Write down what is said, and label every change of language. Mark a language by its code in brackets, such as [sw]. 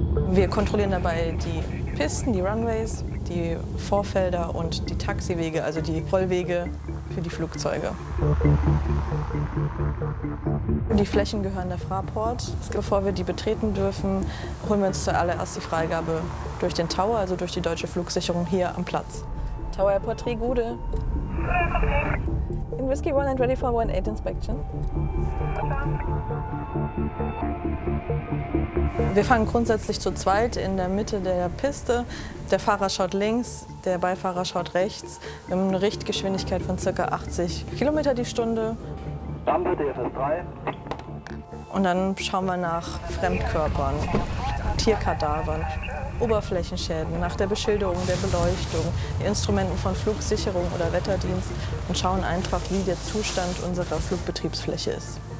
[de] Wir kontrollieren dabei die Pisten, die Runways, die Vorfelder und die Taxiwege, also die Rollwege für die Flugzeuge. Die Flächen gehören der Fraport. Bevor wir die betreten dürfen, holen wir uns zuallererst die Freigabe durch den Tower, also durch die deutsche Flugsicherung hier am Platz. Tower Airport 3, Gude. [en] In Whiskey 1 and ready for 18 inspection. [de] Wir fahren grundsätzlich zu zweit in der Mitte der Piste. Der Fahrer schaut links, der Beifahrer schaut rechts. Wir haben eine Richtgeschwindigkeit von ca. 80 km die Stunde. Rampe DFS 3. Und dann schauen wir nach Fremdkörpern, Tierkadavern, Oberflächenschäden, nach der Beschilderung, der Beleuchtung, die Instrumenten von Flugsicherung oder Wetterdienst und schauen einfach, wie der Zustand unserer Flugbetriebsfläche ist.